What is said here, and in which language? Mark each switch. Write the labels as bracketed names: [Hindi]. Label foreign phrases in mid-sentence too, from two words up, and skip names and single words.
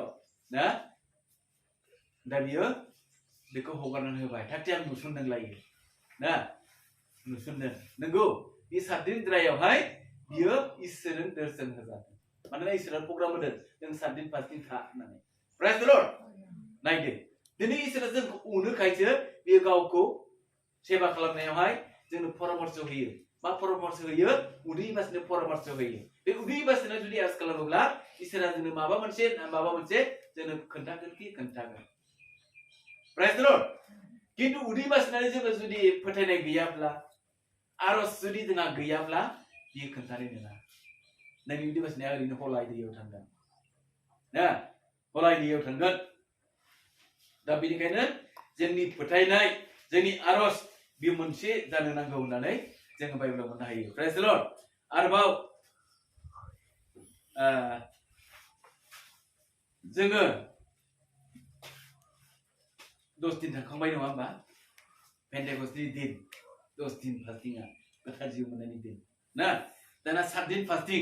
[Bodo] ना? दा बियो बेखौ हगारनानै होबाय. थारथि आं नुसनदोंलायो. ना? नुसनदों. नंगौ बे 7 दिन द्रायावहाय बियो इसोरजों दर्शन होजादों. मानोना इसोरा प्रग्राम होदों. जों 7 दिन 5 दिन था होननानै. [English] Praise the Lord. [Bodo] नायदो. दिनै इसोरा जोंखौ अनोखायसो बियो गावखौ सेबा खालामनायावहाय जोंनो परामर्श होयो. मा परामर्श होयो? उदै बासिनो परामर्श होयो. बे उदै बासिनो जुदि आरज खालामोब्ला इसोरा जोंनो माबा मोनसे जोंनो खोन्थागोन. [English] Praise the Lord. [Bodo] किन्तु उदै बासिनानै जोङो जुदि फोथायनाय गैयाब्ला, आरज जुदि जोंहा गैयाब्ला बियो खोन्थानाय नङा. नोंनि उदै बासिनाया ओरैनो हलाय दैयाव थांगोन. ना? हलाय दैयाव थांगोन. दा बेनिखायनो जोंनि फोथायनाय, जोंनि आरज बेयो मोनसे जानो नांगौ होननानै जोङो बाइबेलाव मोननो हायो. [English] Praise the Lord. [Bodo] आरोबाव जोङो 10 दिन थांखांबाय नङा होमबा? पेन्टेकस्टनि दिन, 10 दिन फास्टिंआ गोथार जिउ मोननायनि दिन. ना? दाना 7 दिन फास्टिं.